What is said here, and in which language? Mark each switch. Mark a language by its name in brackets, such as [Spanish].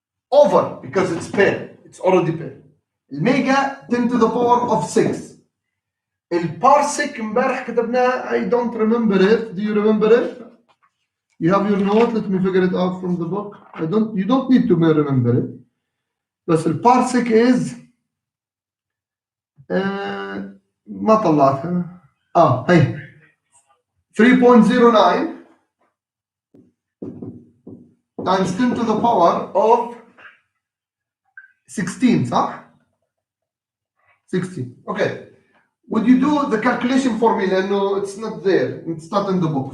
[English] Over, because it's per, it's already per. Mega 10 to the power of 6. [Arabic] البارسك امبارح كتبناه [English] I don't remember it. Do you remember it? You have your note. Let me figure it out from the book. You don't need to remember it. [Arabic] بس البارسك is ما طلعتها. [English] هي 3.09 times 10 to the power of 16 [Arabic] صح؟ [English] 16. Okay. Would you do the calculation for me? No, it's not there. It's not in the book.